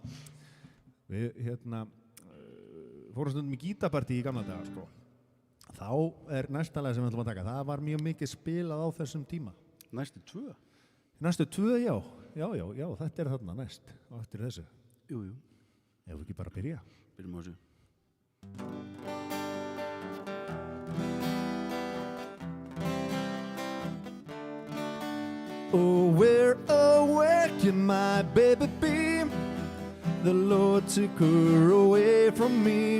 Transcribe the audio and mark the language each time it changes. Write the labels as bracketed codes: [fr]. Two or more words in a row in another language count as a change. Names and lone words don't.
[is] Við fórum stundum í gítarpartí í gamla daga, sko. Þá næsta lag sem við ætlum að taka. Það var mjög mikið spilað á þessum tíma. Næstu 2? Næstu 2, já, þetta þarna næst á eftir þessu. Jú. Ef við ekki bara byrja. Byrjum á þessu. [en] Oh, where can my baby be? The Lord took her away from me.